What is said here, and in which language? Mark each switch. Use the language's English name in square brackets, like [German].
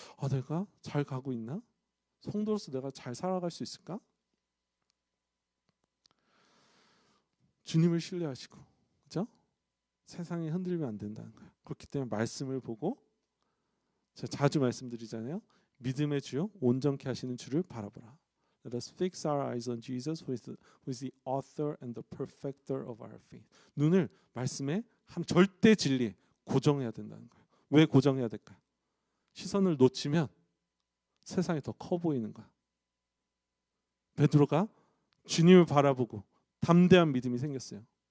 [Korean] 내가 잘 가고 있나? 성도로서 내가 잘 살아갈 수 있을까? 주님을 신뢰하시고 그렇죠? 세상이 흔들리면 안 된다는 거예요. 그렇기 때문에 말씀을 보고, 제가 자주 말씀드리잖아요. 믿음의 주요 온전케 하시는 주를 바라보라. [English] Let us fix our eyes on Jesus, who is the author and the perfecter of our faith. [Korean] 눈을 말씀에 한 절대 진리에 고정해야 된다는 거예요. 왜 고정해야 될까요? 시선을 놓치면 세상이 더 커 보이는 거야. 베드로가 주님을 바라보고 담대한 믿음이 생겼어요.